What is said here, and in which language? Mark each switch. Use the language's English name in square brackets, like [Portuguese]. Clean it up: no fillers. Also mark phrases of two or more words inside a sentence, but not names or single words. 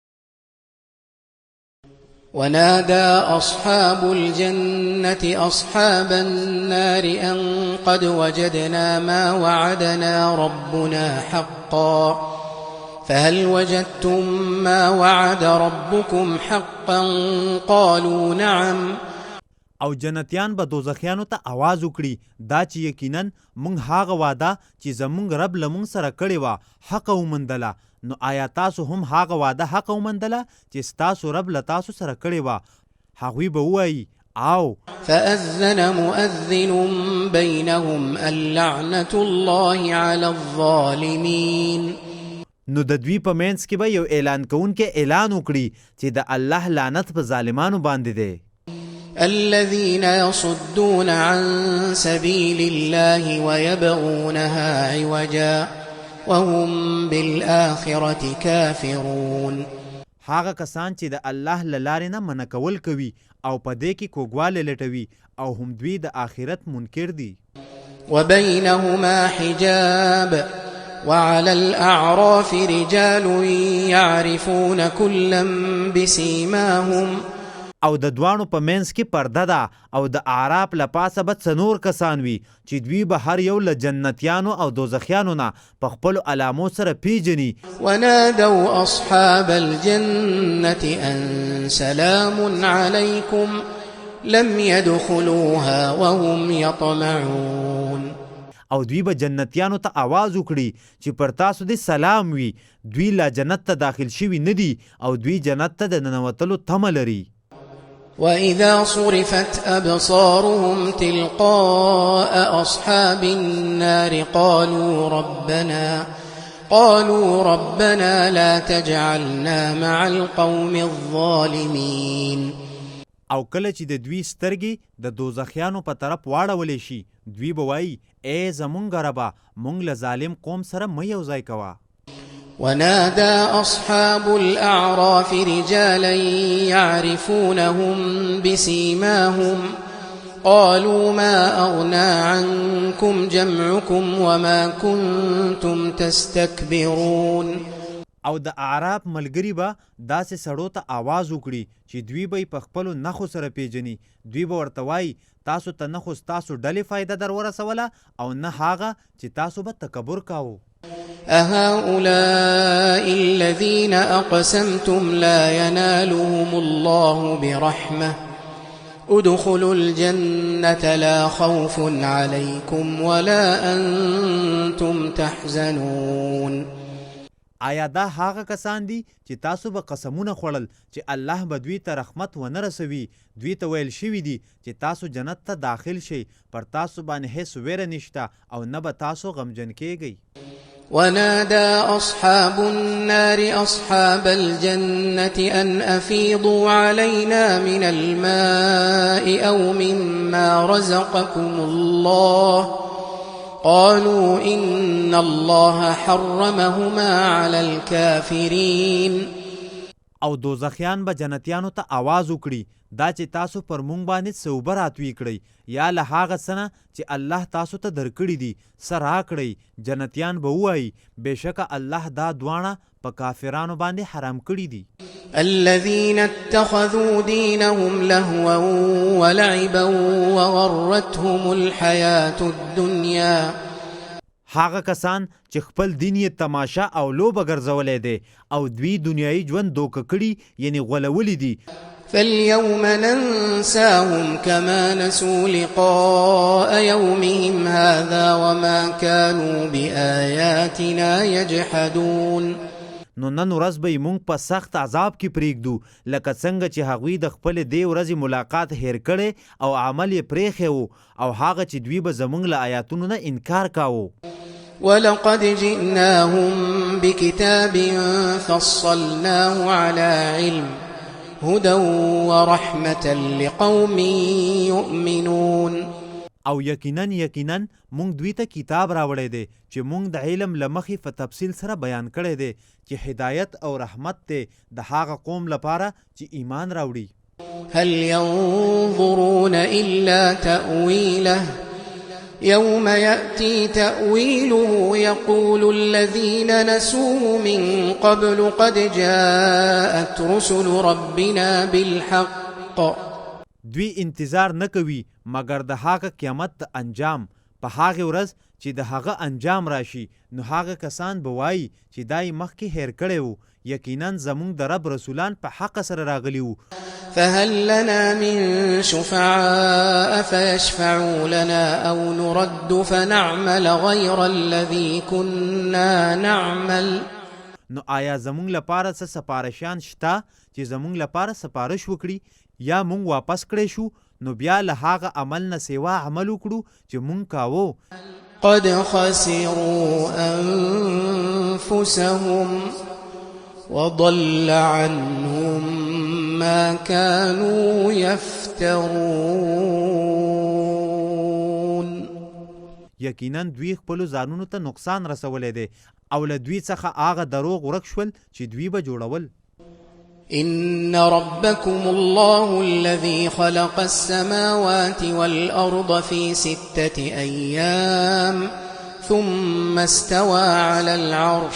[Arabic] ونادى أصحاب الجنة أصحاب النار أن قد وجدنا ما وعدنا ربنا حقا فهل وجدتم ما وعد ربكم حقا قالوا نعم. [Pashto] او جنتیان به دوزخیانو ته आवाज وکړي دا چې یقینا مونږ هغه وعده چې زمونږ رب له مونږ سره کړې وه حق ومندله. نو آیا تاسو هم هغه وعده حق ومندله چې ستاسو رب له تاسو سره کړې وه؟ هغوی به ووایي او [Arabic] فأذن مؤذن بينهم اللعنة الله على الظالمين. [Pashto] نو د دوی په منځ کې به یو اعلان کوونکی اعلان وکړي چې د الله لعنت په ظالمانو باندې دی. [Arabic] الذين يصدون عن سبيل الله ويبغونها عوجا وهم بالآخرة كافرون. [Pashto] هغه کسان چې د الله له لارې نه منع کول کوي او په دې کې کوږوالی لټوي او هم دوی د آخرت منکر دي. [Arabic] وبينهما حجاب وعلى الأعراف رجال يعرفون كلا بسيماهم. [Pashto] او د دوانو په منځ کې پرده ده او د اعراف له پاسه به څلور کسان وي چې دوی به هر یو له جنتیانو او دوزخیانو نه په خپلو علامو سره پیژني. [Arabic] ونادوا أصحاب الجنة أن سلام عليكم لم يدخلوها وهم يطمعون. [Pashto] او دوی به جنتیانو ته आवाज وکړي چې پر تاسو دې سلام وي. دوی لا جنت ته داخل شوي نه دي او دوی جنت ته د ننوتلو تمه لري. [Arabic] وإذا صرفت أبصارهم تلقاء أصحاب النار قالوا ربنا لا تجعلنا مع القوم الظالمين. [Pashto] او کله چې د دوی سترګې د دوزخیانو په طرف واړولې شي دوی به وایي ای زمونږ ربه مونږ له ظالم قوم سره مه یوځای کوه. [Arabic] ونادى أصحاب الأعراف رجالا يعرفونهم بسيماهم قالوا ما أغنى عنكم جمعكم وما كنتم تستكبرون. [Pashto] او د اعراف ملګري به داسې سړو ته आवाज وکړي چې دوی به په خپلو نښو سره پیژني. دوی به ورته وایي تاسو ته نه خو ستاسو ډلې فایده در ورسوله او نه هغه چې تاسو به تکبر کاوه. [Arabic] أهؤلاء الذين أقسمتم لا ينالهم الله برحمة ادخلوا الجنة لا خوف عليكم ولا أنتم تحزنون. [Pashto] آیا دا هغه کسان دي چې تاسو به قسمونه خوړل چې الله به دوی ته رحمت ونه رسوي؟ دوی ته ویل شوي دي چې تاسو جنت ته داخل شئ پر تاسو باندې هیڅ ویره نشته او نه به تاسو غمجن کیږئ. [Arabic] ونادى أصحاب النار أصحاب الجنة أن أفيضوا علينا من الماء أو مما رزقكم الله قالوا إن الله حرمهما على الكافرين. [Pashto] او دوزخیان به جنتیانو ته आवाज وکړي دا چې تاسو پر مونږ باندې څه اوبه راتوی کړئ یا له هغه څه نه چې الله تاسو ته درکړي دي څه راکړئ. جنتیان به ووایي بېشکه الله دا دواړه په کافرانو باندې حرام کړي دي. [Arabic] الذين اتخذوا دينهم لهوا ولعبا وغرتهم الحياة الدنيا. [Pashto] هغه کسان چې خپل دین یې تماشا او لوبه ګرځولی دی او دوی دنیایي ژوند دوکه کړي یعنې غولولی دي. [Arabic] فاليوم ننساهم كما نسوا لقاء يومهم هذا وما كانوا بآياتنا يجحدون. [Pashto] نو نن ورځ به یې مونږ په سخت عذاب کې پرېږدو لکه څنګه چې هغوی د خپلې دې ورځې ملاقات هیر کړی او عمل یې پرېښی و او هغه چې دوی به زموږ له آیاتونو نه انکار کاوه. [Arabic] ولقد جئناهم بكتاب فصلناه على علم هدى ورحمة لقوم يؤمنون. [Pashto] او یقینا مونږ دوی ته کتاب راوړی دی چې مونږ د علم له مخې په تفصیل سره بیان کړی دی چې هدایت او رحمت دی د هغه قوم لپاره چې ایمان راوړي. [Arabic] هل ينظرون إلا تأويله يوم يأتي تأويله يقول الذين نسوه من قبل قد جاءت رسل ربنا بالحق. [Pashto] دوی انتظار نه کوي مګر د هغه قیامت د انجام. په هغه ورځ چې د هغه انجام راشي نو هغه کسان به وایي چې دای مخکې هیر کړی وو، یقینا زمونږ د رب رسولان په حق سره راغلي وو. [Arabic] فهل لنا من شفعاء فيشفعوا لنا أو نرد فنعمل غير الذي كنا نعمل. [Pashto] نو آیا زمونږ لپاره څه سپارشیان شته چې زمونږ لپاره سپارش وکړي یا مونږ واپس کړی شو نو بیا له هغه عمل نه سوا عمل وکړو چې مونږ کاوه. [Arabic] قد خسروا أنفسهم وضل عنهم ما كانوا يفترون. [Pashto] یقینا دوی خپلو ځانونو ته نقصان رسولی دی او له دوی څخه هغه دروغ ورک شول چې دوی به جوړول. [Arabic] إن ربكم الله الذي خلق السماوات والأرض في 6 أيام ثم استوى على العرش.